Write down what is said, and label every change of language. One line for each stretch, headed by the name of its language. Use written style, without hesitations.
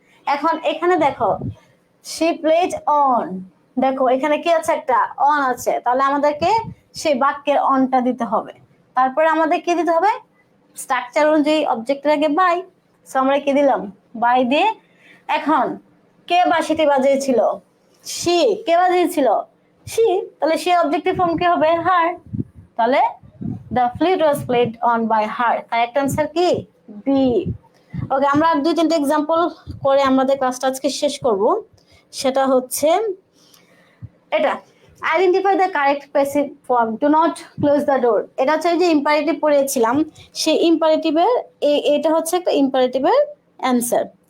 Bangla: এখন এখানে দেখো
English: she played on,
Bangla: দেখো এখানে কি আছে, একটা অন আছে, তাহলে আমাদেরকে সেই বাক্যের অনটা দিতে হবে। তারপরে আমাদের কি দিতে হবে, স্ট্রাকচার অনুযায়ী অবজেক্টের আগে বাই, সো আমরা কি দিলাম বাই দিয়ে। এখন কে বাঁশিটি বাজিয়েছিল, she, কে বাজিয়েছিল she, তাহলে সে অবজেক্টিভ ফর্ম কি হবে হার।
English: তাহলে the flute was played on by her,
Bangla: correct answer কি বি। ওকে, আমরা 2-3টা এক্সাম্পল করে আমাদের ক্লাসটা আজকে শেষ করব। সেটা হচ্ছে এটা,
English: Identify the correct passive form, do not close the door.
Bangla: এটা হচ্ছে যে ইম্পারেটিভ পড়েছিলাম, সেই ইম্পারেটিভের এটা হচ্ছে একটা ইম্পারেটিভের অ্যান্সার।